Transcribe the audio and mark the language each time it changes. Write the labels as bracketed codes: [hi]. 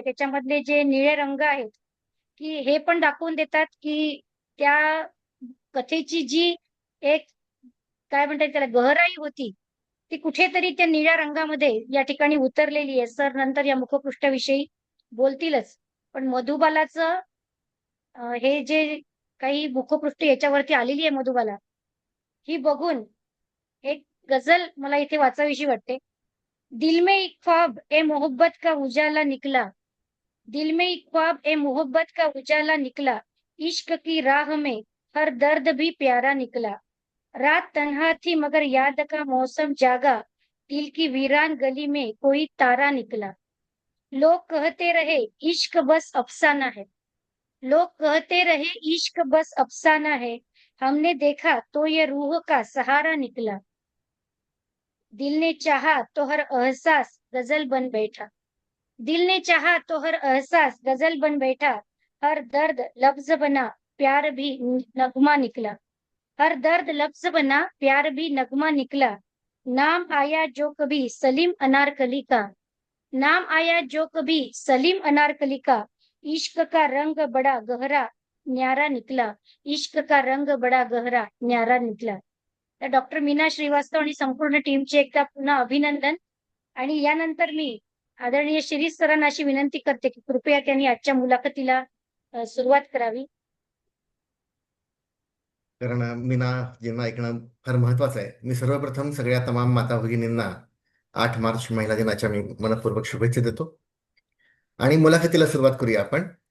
[mr] त्याच्यामधले जे निळे रंग आहेत की हे पण दाखवून देतात की त्या कथेची जी एक काय म्हणतात त्याला गहराई होती ती कुठेतरी त्या निळ्या रंगामध्ये या ठिकाणी उतरलेली आहे. सर नंतर या मुखपृष्ठाविषयी बोलतीलच. पण मधुबालाचं हे जे काही मुखपृष्ठ याच्यावरती आलेली आहे मधुबाला, ही बघून एक गझल मला इथे वाचावीशी वाटते. [hi] दिल में एक ख्वाब ए मोहब्बत का उजाला निकला, दिल में एक ख्वाब ए मोहब्बत का उजाला निकला, इश्क की राह में हर दर्द भी प्यारा निकला, रात तन्हा थी मगर याद का मौसम जागा, दिल की वीरान गली में कोई तारा निकला, लोग कहते रहे इश्क बस अफसाना है, लोग कहते रहे इश्क बस अफसाना है, हमने देखा तो ये रूह का सहारा निकला, दिल ने चाहा तो हर एहसास गजल बन बैठा, दिल ने चाहा तो हर एहसास गजल बन बैठा, हर दर्द लफ्ज बना प्यार भी नगमा निकला, हर दर्द लफ्ज बना प्यार भी नगमा निकला, नाम आया जो कभी सलीम अनारकली का, नाम आया जो कभी सलीम अनारकली का, इश्क का रंग बड़ा गहरा न्यारा निकला, इश्क का रंग बड़ा गहरा न्यारा निकला. [mr] तर डॉक्टर मीना श्रीवास्तव आणि संपूर्ण टीमचे एकदा पुन्हा अभिनंदन. आणि यानंतर मी आदरणीय शिरीष सरांना अशी विनंती करते की कृपया त्यांनी आजच्या मुलाखतीला सुरुवात करावी. कारण मीनाजींना ऐकणं फार महत्वाचं आहे. मी सर्वप्रथम सगळ्या तमाम माता भगिनींना 8 मार्च महिला दिनाच्या मी मनपूर्वक शुभेच्छा देतो आणि मुलाखतीला सुरुवात करूया आपण.